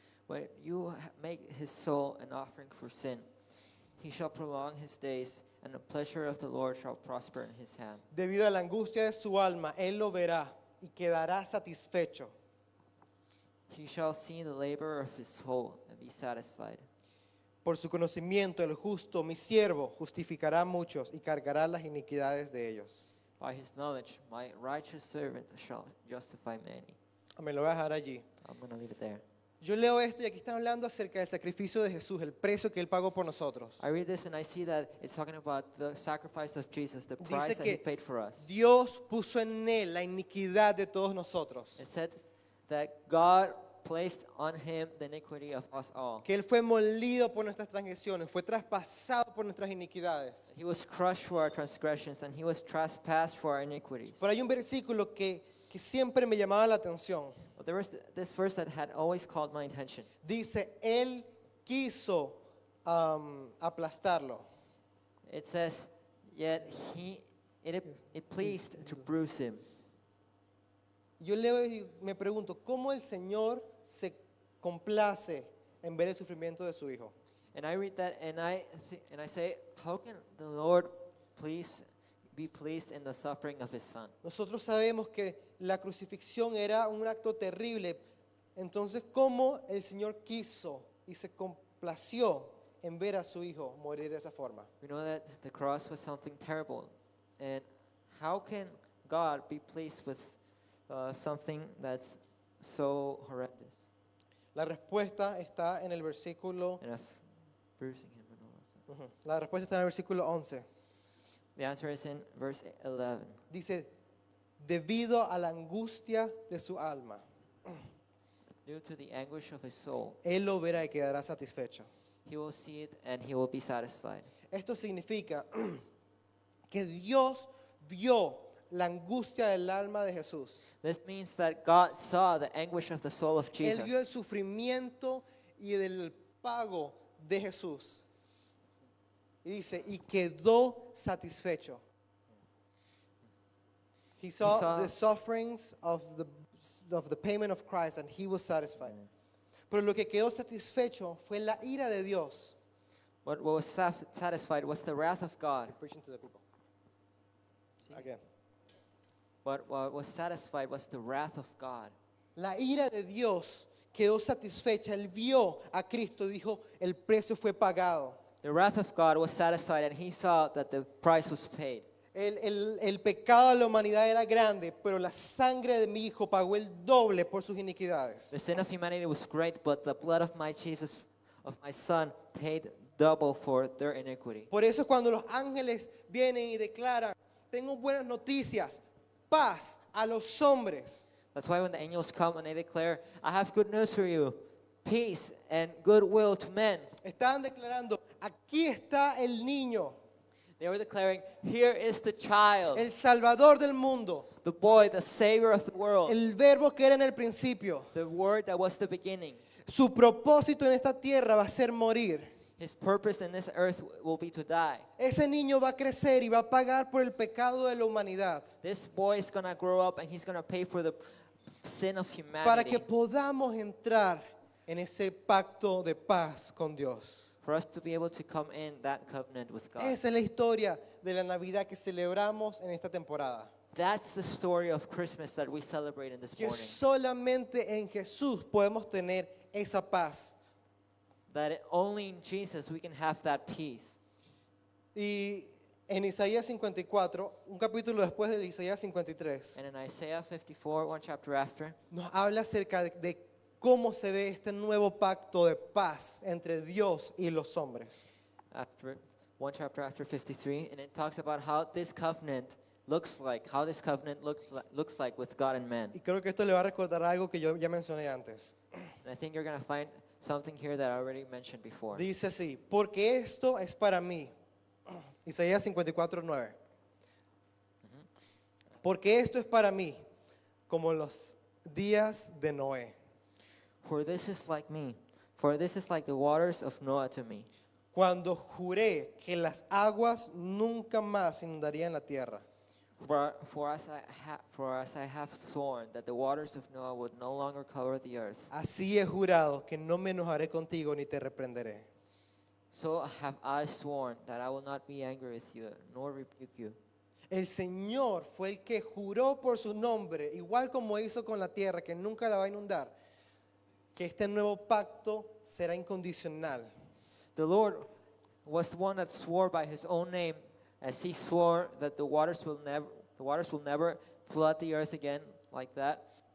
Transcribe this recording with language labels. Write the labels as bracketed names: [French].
[English] When you make his soul an offering for sin, he shall prolong his days, and the pleasure of the Lord shall prosper in his hand. [Spanish] Debido a la angustia de su alma, Él lo verá y quedará satisfecho. [English] He shall see the labor of his soul and be satisfied. [Spanish] Por su conocimiento, el justo, mi siervo, justificará a muchos y cargará las iniquidades de ellos. [English] By his knowledge, my righteous servant shall justify many. [Spanish] Me lo voy a dejar allí. [English] I'm going to leave it there. [Spanish] Yo leo esto y aquí está hablando acerca del sacrificio de Jesús, el precio que Él pagó por nosotros. [English] I read this and I see that it's talking about the sacrifice of Jesus, the price that he [Spanish] que [English] paid for us. [Spanish] Dios puso en Él la iniquidad de todos nosotros. [English] It said that God placed on him the iniquity of us all. [Spanish] Que Él fue molido por nuestras transgresiones, fue traspasado por nuestras iniquidades. [English] He was crushed for our transgressions and he was trespassed for our iniquities. [Spanish] Pero hay un versículo que siempre me llamaba la atención. [English] But there was this verse that had always called my attention. [Spanish] Dice, Él quiso aplastarlo. [English] It says, yet it pleased to bruise him. [Spanish] Yo leo y me pregunto, ¿cómo el Señor se complace en ver el sufrimiento de su Hijo? [English] And I read that and I say, how can the Lord be pleased in the suffering of his son? [Spanish] Nosotros sabemos que la crucifixión era un acto terrible. Entonces, ¿cómo el Señor quiso y se complació en ver a su Hijo morir de esa forma? [English] We know that the cross was something terrible. And how can God be pleased with something that's so horrendous? [Spanish] La respuesta está en el versículo, [English] And of bruising him and all that stuff. [Spanish] la respuesta está en el versículo 11. [English] The answer is in verse 11. [Spanish] Dice, debido a la angustia de su alma, [English] Due to the anguish of his soul, [Spanish] Él lo verá y quedará satisfecho. [English] he will see it and he will be satisfied. [Spanish] Esto significa que Dios vio la angustia del alma de Jesús. [English] This means that God saw the anguish of the soul of [Spanish] Él [English] Jesus. [Spanish] vio el sufrimiento y del pago de Jesús. Y dice, y quedó satisfecho. [English] He saw the sufferings of the payment of Christ and he was satisfied. [Spanish] Pero lo que quedó satisfecho fue la ira de Dios. [English] What was satisfied was the wrath of God. Preaching to the people. Again. What was satisfied was the wrath of God. [Spanish] La ira de Dios quedó satisfecha. Él vio a Cristo, dijo, el precio fue pagado. [English] The wrath of God was satisfied, and he saw that the price was paid. [Spanish] El pecado de la humanidad era grande, pero la sangre de mi hijo pagó el doble por sus iniquidades. [English] The sin of humanity was great, but the blood of my Jesus, of my Son, paid double for their iniquity. [Spanish] Por eso es cuando los ángeles vienen y declaran, tengo buenas noticias, paz a los hombres. [English] That's why when the angels come and they declare, I have good news for you, peace and goodwill to men. [Spanish] Estaban declarando, aquí está el niño, [English] They were declaring, here is the child, [Spanish] el salvador del mundo, [English] the boy, the savior of the world, [Spanish] el verbo que era en el principio. [English] the word that was the beginning. [Spanish] Su propósito en esta tierra va a ser morir. [English] His purpose in this earth will be to die. [Spanish] Ese niño va a crecer y va a pagar por el pecado de la humanidad [English] This boy is going to grow up and he's going to pay for the sin of [Spanish] para que [English] humanity. [Spanish] podamos entrar en ese pacto de paz con Dios. [English] For us to be able to come in that covenant with God. [Spanish] Esa es la historia de la Navidad que celebramos en esta temporada. [English] That's the story of Christmas that we celebrate in this [Spanish] Que [English] morning. [Spanish] solamente en Jesús podemos tener esa paz. [English] That only in Jesus we can have that peace. [Spanish] Y en Isaías 54, un capítulo después de Isaías 53, [English] And in Isaiah 54, one chapter after, [Spanish] nos habla acerca de cómo se ve este nuevo pacto de paz entre Dios y los hombres. [English] one chapter after 53, and it talks about how this covenant looks like, looks like with God and man. [Spanish] Y creo que esto le va a recordar algo que yo ya mencioné antes. [English] And I think you're going to find something here that I already mentioned before. [Spanish] Dice así, porque esto es para mí. Isaías 54:9. Porque esto es para mí, como los días de Noé. [English] For this is like me, for this is like the waters of Noah to me. [Spanish] Cuando juré que las aguas nunca más inundarían la tierra. [English] For as I have sworn that the waters of Noah would no longer cover the earth, [Spanish] Así he jurado que no me enojaré contigo ni te reprenderé. [English] so have I sworn that I will not be angry with you, nor rebuke you. [Spanish] El Señor fue el que juró por su nombre, igual como hizo con la tierra, que nunca la va a inundar, que este nuevo pacto será incondicional. [English] The Lord was the one that swore by his own name, as he swore that the waters will never flood the earth again like that.